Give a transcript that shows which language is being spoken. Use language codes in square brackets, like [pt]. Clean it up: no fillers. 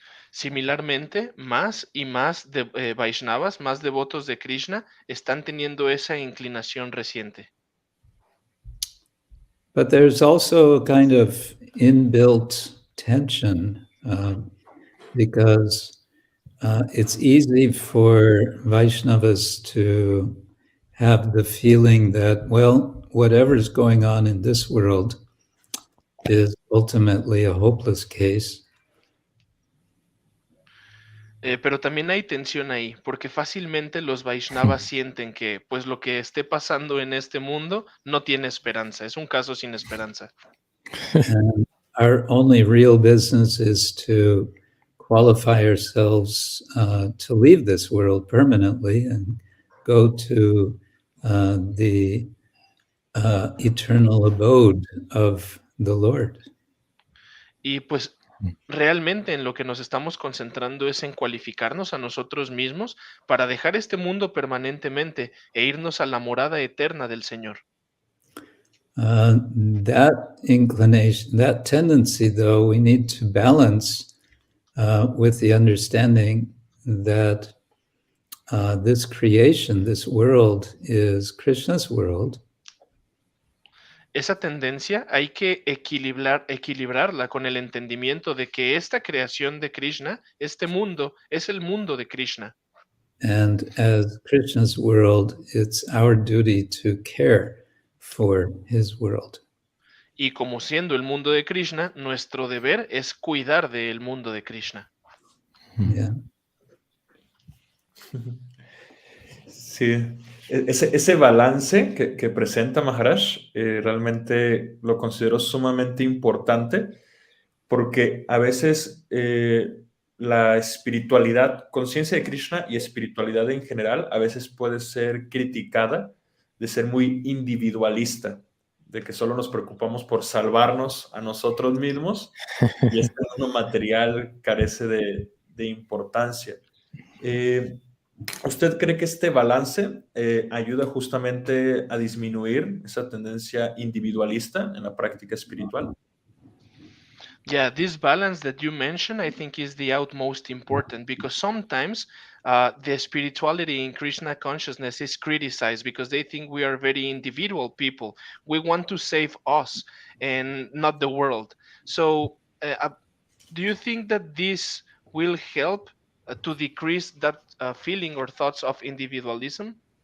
[es] Similarmente, más y más de Vaishnavas, más devotos de Krishna, están teniendo esa inclinación reciente. [en] But there's also a kind of inbuilt tension because it's easy for Vaishnavas to have the feeling that, well, whatever's going on in this world is ultimately a hopeless case. [es] Pero también hay tensión ahí, porque fácilmente los Vaishnavas sienten que pues lo que esté pasando en este mundo no tiene esperanza, es un caso sin esperanza. [en] And our only real business is to qualify ourselves to leave this world permanently and go to the eternal abode of the Lord. [es] Y pues realmente en lo que nos estamos concentrando es en cualificarnos a nosotros mismos para dejar este mundo permanentemente e irnos a la morada eterna del Señor. [en] That inclination, that tendency, though, we need to balance with the understanding that this creation, this world, is Krishna's world. [es] Esa tendencia hay que equilibrarla con el entendimiento de que esta creación de Krishna, este mundo, es el mundo de Krishna. [en] And as Krishna's world, it's our duty to care for his world. [es] Y como siendo el mundo de Krishna, nuestro deber es cuidar del mundo de Krishna. Yeah. Sí, ese balance que presenta Maharaj realmente lo considero sumamente importante porque a veces la espiritualidad, conciencia de Krishna y espiritualidad en general a veces puede ser criticada de ser muy individualista, de que solo nos preocupamos por salvarnos a nosotros mismos y este mundo material carece de importancia. ¿Usted cree que este balance ayuda justamente a disminuir esa tendencia individualista en la práctica espiritual? [en] Yeah, this balance that you mentioned, I think, is the utmost important because sometimes the spirituality in Krishna consciousness is criticized because they think we are very individual people. We want to save us and not the world. So, do you think that this will help to decrease that feeling or thoughts of individualism?